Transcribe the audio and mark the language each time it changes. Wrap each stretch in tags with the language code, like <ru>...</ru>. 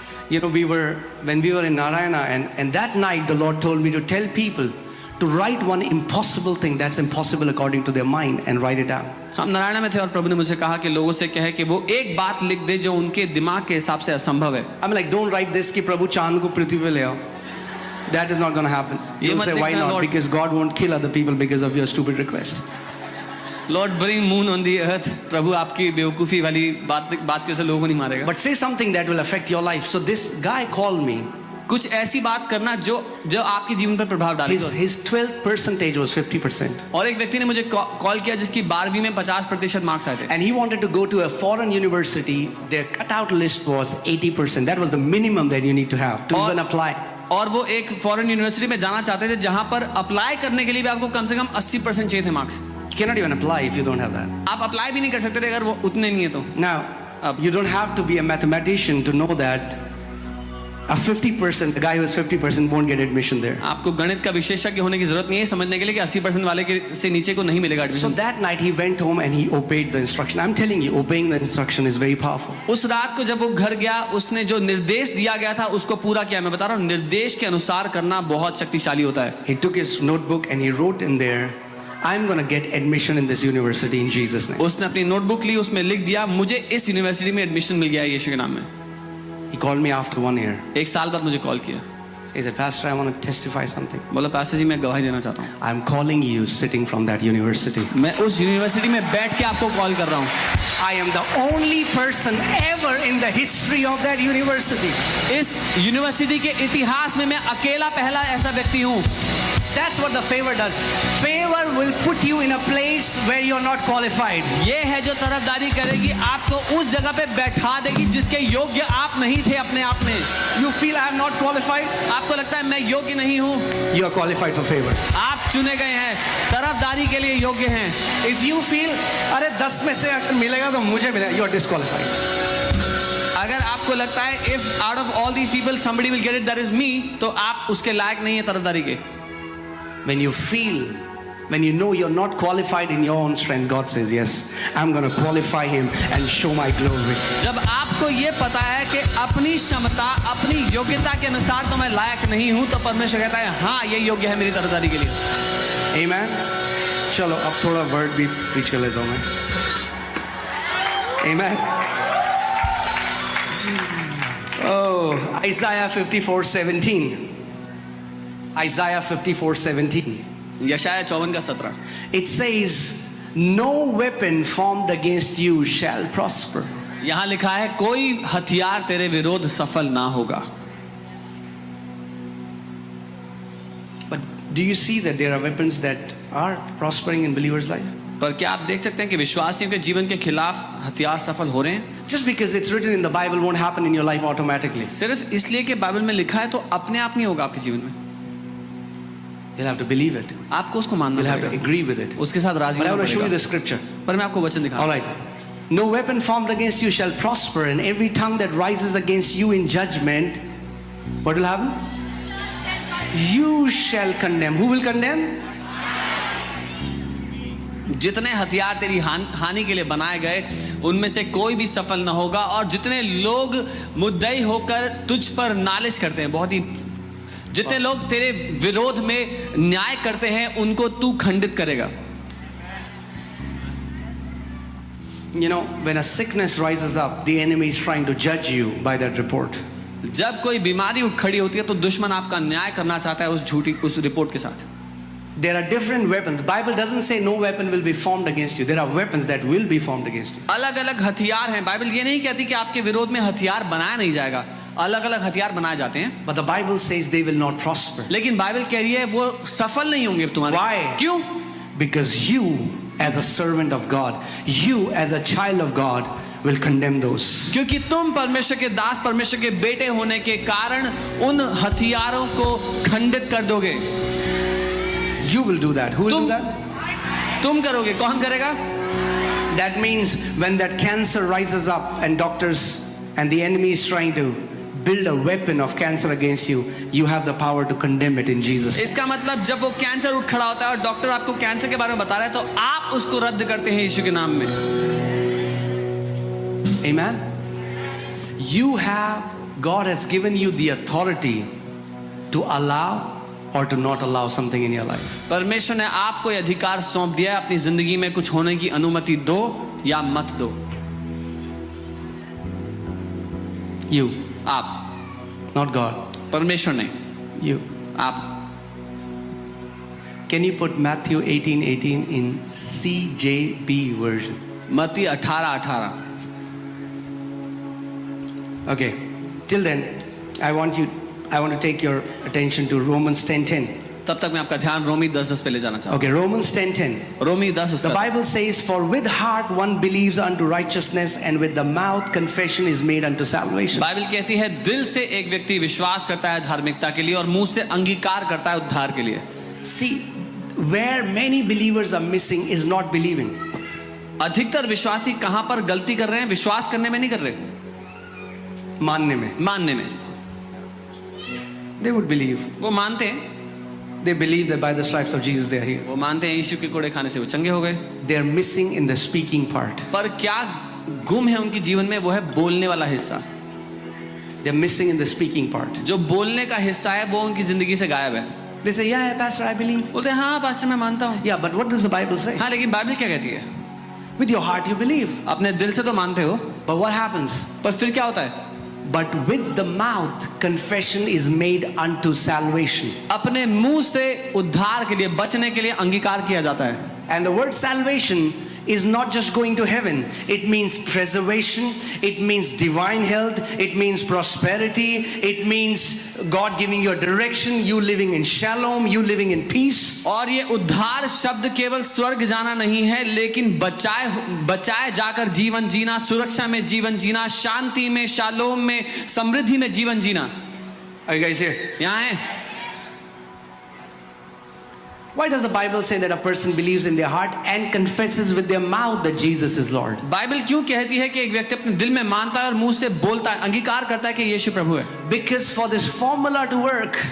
<en>You know, when we were in Narayana, and that night the Lord told me to tell people to write one impossible thing that's impossible according to their mind and write it down.</en> <hi>हम नारायण में थे और प्रभु ने मुझे कहा कि लोगों से कहे कि वो एक बात लिख दे जो उनके दिमाग के हिसाब से असंभव है।</hi> <en>I'm like, don't write this</en> <hi>कि प्रभु चांद को पृथ्वी पे ले आओ.</hi> <en>That is not going to happen. You say why not? Because God won't kill other people because of your stupid request. Lord bring moon on the earth.</en> <hi>प्रभु आपकी बेवकूफी वाली बात की वजह से लोगों को नहीं मारेगा।</hi> <en>But say something that will affect your life. So this guy called me.</en> <hi>कुछ ऐसी बात करना जो आपके जीवन पर प्रभाव डालेगा।</hi> <en>His 12th percentage was 50%.</en> <hi>और एक व्यक्ति ने मुझे कॉल किया जिसकी 12वीं में 50% मार्क्स आए थे।</hi> <en>And he wanted to go to a foreign university. Their cutout list was 80%. That was the minimum that you need to have to even apply.</en> <hi>और वो एक फॉरेन यूनिवर्सिटी में जाना चाहते थे जहां पर अप्लाई करने के लिए भी आपको कम से कम 80% चाहिए थे marks.</hi> <en>You cannot even apply if you don't have that.</en> <hi>आप अप्लाई भी नहीं कर सकते थे अगर वो उतने नहीं है तो।</hi> <en>Now, you don't have to be a mathematician to know that a 50%, the guy who is 50% won't get admission there.</en> <hi>आपको गणित का विशेषज्ञ होने की जरूरत नहीं है समझने के लिए कि 80% वाले के से नीचे को नहीं मिलेगा admission.</hi> <en>So that night he went home and he obeyed the instruction. I'm telling you, obeying the instruction is very powerful.</en> <hi>उस रात को जब वो घर गया उसने जो निर्देश दिया गया था उसको पूरा किया। मैं बता रहा हूँ निर्देश के अनुसार करना बहुत शक्तिशाली होता है।</hi> <en>He took his notebook and he wrote in there, I'm going to get admission in this university in Jesus' name.</en> <hi>उसने अपनी नोटबुक ली उसमें लिख दिया मुझे इस यूनिवर्सिटी में एडमिशन मिल गया यीशु के नाम में।</hi> <en>He called me after 1 year.</en> <hi>एक साल बाद मुझे कॉल किया।</hi> <en>He said, Pastor, I want to testify something.</en> <hi>बोला पास्टर जी मैं गवाही देना चाहता हूँ।</hi> <en>I'm calling you sitting from that university.</en> <hi>मैं उस यूनिवर्सिटी में बैठ के आपको कॉल कर रहा हूँ।</hi> <en>I am the only person ever in the history of that university.</en> <hi>इस यूनिवर्सिटी के इतिहास में मैं अकेला पहला ऐसा व्यक्ति हूँ।</hi> <en>That's what the favor does. Favor will put you in a place where you're not qualified.</en> <hi>ये है जो तरफदारी करेगी आपको उस जगह पे बैठा देगी जिसके योग्य आप नहीं थे अपने आप में।</hi> <en>You feel I am not qualified?</en> <hi>आपको लगता है मैं योग्य नहीं हूँ।</hi> <en>You are qualified for favor.</en> <hi>आप चुने गए हैं तरफदारी के लिए योग्य हैं।</hi> <en>If you feel</en> <hi>अरे 10 में से मिलेगा तो मुझे मिलेगा,</hi> <en>you are disqualified.</en> <hi>अगर आपको लगता है</hi> <en>if out of all these people somebody will get it that is me,</en> <hi>तो आप उसके लायक नहीं है तरफदारी के।</hi> <en>When you feel, when you know you're not qualified in your own strength, God says, yes, I'm going to qualify him and show my glory.</en> <hi>जब आपको ये पता है कि अपनी क्षमता अपनी योग्यता के अनुसार तो मैं लायक नहीं हूँ तो परमेश्वर कहता है हाँ ये योग्य है मेरी तरफदारी के लिए।</hi> <en>Amen.</en> <hi>चलो अब थोड़ा वर्ड भी प्रीच कर लेता हूँ मैं।</hi> <en>Amen. Oh, Isaiah 54:17. Isaiah 54:17.</en> <hi>यशाया 54:17।</hi> <en>It says, no weapon formed against you shall prosper.</en> <hi>यहाँ लिखा है कोई हथियार तेरे विरोध सफल ना होगा।</hi> <en>But do you see that there are weapons that are prospering in believers' life?</en> <hi>पर क्या आप देख सकते हैं कि विश्वासियों के जीवन के खिलाफ हथियार सफल हो रहे हैं?</hi> <en>Just because it's written in the Bible won't happen in your life automatically.</en> <hi>सिर्फ इसलिए कि बाइबल में लिखा है तो अपने आप नहीं होगा आपके जीवन में।</hi> <en>You'll have to believe it.</en> <hi>आपको उसको मानना</hi> <en>You'll have to</en> <hi>पड़ेगा,</hi> <en>agree with it.</en> <hi>उसके साथ राजी</hi> <en>But I</en> <hi>होना</hi> <en>want to show you the</en> <hi>पड़ेगा।</hi> <en>scripture.</en> <hi>पर मैं आपको वचन दिखाऊं।</hi> <en>All right. No weapon formed against you shall prosper, and every tongue that rises against you in judgment, what will happen? You shall condemn. Who will condemn?</en> <hi>जितने हथियार तेरी हानि के लिए बनाए गए उनमें से कोई भी सफल न होगा और जितने लोग मुद्दई होकर तुझ पर नालिश करते हैं बहुत ही जितने लोग तेरे विरोध में न्याय करते हैं उनको तू खंडित करेगा।</hi> <en>You know, when a sickness rises up, the enemy is trying to judge you by that report.</en> <hi>जब कोई बीमारी उठ खड़ी होती है तो दुश्मन आपका न्याय करना चाहता है उस रिपोर्ट के साथ।</hi> <en>There are different weapons. The Bible doesn't say no weapon will be formed against you. There are weapons that will be formed against you.</en> <hi>अलग-अलग हथियार हैं। बाइबल ये नहीं कहती कि आपके विरोध में हथियार बनाया नहीं जाएगा। अलग-अलग हथियार बनाए जाते हैं।</hi> <en>But the Bible says they will not prosper.</en> <hi>लेकिन बाइबल कह रही है वो सफल नहीं होंगे तुम्हारे।</hi> <en>Why?</en> <hi>क्यों?</hi> <en>Because you as a servant of God, you as a child of God will condemn those.</en> <hi>क्योंकि तुम परमेश्वर के दास, परमेश्वर के बेटे होने के कारण उन हथियारों को खंडित कर दोगे.</hi> <en>You will do that. Who will do that?</en> <hi>तुम करोगे. कौन करेगा?</hi> <en>That means when that cancer rises up and doctors and the enemy is trying to build a weapon of cancer against you, you have the power to condemn it in Jesus.</en> <hi>इसका मतलब जब वो cancer उठ खड़ा होता है और doctor आपको कैंसर के बारे में बता रहा है तो आप उसको रद्द करते हैं यीशु के नाम में.</hi> <en>Amen. You have, God has given you the authority to allow or to not allow something in your life.</en> <hi>परमेश्वर ने आपको यह अधिकार सौंप दिया है, अपनी जिंदगी में कुछ होने की अनुमति दो या मत दो.</hi> <en>You,</en> <hi>आप,</hi> <en>not God.</en> <hi>परमेश्वर ने.</hi> <en>You.</en> <hi>आप.</hi> <en>Can you put Matthew 18:18 in CJB version?</en> <hi>मत्ती 18:18.</hi> <en>Okay. Till then, I want to take your attention to Romans 10:10.</en> <hi>तब तक मैं आपका ध्यान रोमी 10:10 पे ले जाना चाहूँ.</hi> <en>Okay, Romans 10:10.</en> <hi>Romi 10</hi> <en>The Bible says, "For with heart one believes unto righteousness, and with the mouth confession is made unto salvation."</en> <hi>Bible कहती है दिल से एक व्यक्ति विश्वास करता है धार्मिकता के लिए और मुंह से अंगीकार करता है उद्धार के लिए. See, where many believers are missing is not believing. अधिकतर विश्वासी कहां पर गलती कर रहे हैं? विश्वास करने में नहीं कर रहे, मानने में. मानने में.</hi> <en>They would believe.</en> <hi>वो मानते हैं,</hi> <en>They believe that by the stripes of Jesus they are healed.</en> <hi>वो मानते हैं यीशु के कोड़े खाने से वो चंगे हो गए.</hi> <en>They are missing in the speaking part.</en> <hi>पर क्या गुम है उनके जीवन में? वो है बोलने वाला हिस्सा.</hi> <en>They are missing in the speaking part.</en> <hi>जो बोलने का हिस्सा है वो उनकी जिंदगी से गायब है.</hi> <en>They say, "Yeah, Pastor, I believe."</en> <hi>बोलते हैं हाँ पास्टर मैं मानता हूँ.</hi> <en>Yeah, but what does the Bible say?</en> <hi>हाँ लेकिन बाइबल क्या कहती है?</hi> <en>With your heart you believe.</en> <hi>अपने दिल से तो मानते हो,</hi> <en>But what happens?</en> <hi>पर फिर क्या होता है?</hi> <en>But with the mouth confession is made unto salvation.</en> <hi>अपने मुंह से उद्धार के लिए, बचने के लिए अंगीकार किया जाता है.</hi> <en>And the word salvation is not just going to heaven. It means preservation. It means divine health. It means prosperity. It means God giving you a direction. You living in shalom. You living in peace.</en> <hi>और ये उद्धार शब्द केवल स्वर्ग जाना नहीं है, लेकिन बचाए जाकर जीवन जीना, सुरक्षा में जीवन जीना, शांति में, शालोम में, समृद्धि में जीवन जीना.</hi> <en>Are you guys here?</en> <hi>यहाँ है.</hi> <en>Why does the Bible say that a person believes in their heart and confesses with their mouth that Jesus is Lord?</en> <hi>Bible क्यों कहती है कि एक व्यक्ति अपने दिल में मानता है और मुंह से बोलता है, अंगीकार करता है कि यीशु प्रभु है?</hi> <en>Because for this formula to work,</en>